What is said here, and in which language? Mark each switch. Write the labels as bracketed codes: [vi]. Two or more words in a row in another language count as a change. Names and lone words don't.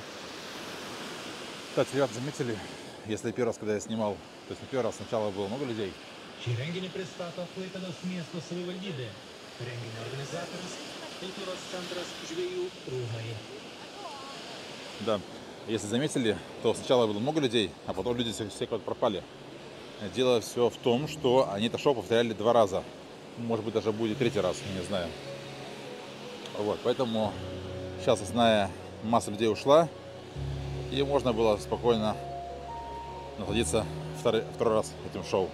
[ru] Кстати, ребят, заметили, если первый раз, когда я снимал, то есть не первый раз, сначала было много людей. [lt] Šį renginį pristato Klaipėdos miesto savivaldybė. Renginio organizatorius kultūros centras Žvejų rūmai. [ru] Да, если заметили, то сначала было много людей, а потом люди все куда-то пропали. Дело все в том, что они это шоу повторяли 2 раза. Может быть, даже будет 3-й раз, не знаю. Вот, поэтому сейчас основная масса людей ушла, и можно было спокойно насладиться второй раз этим шоу.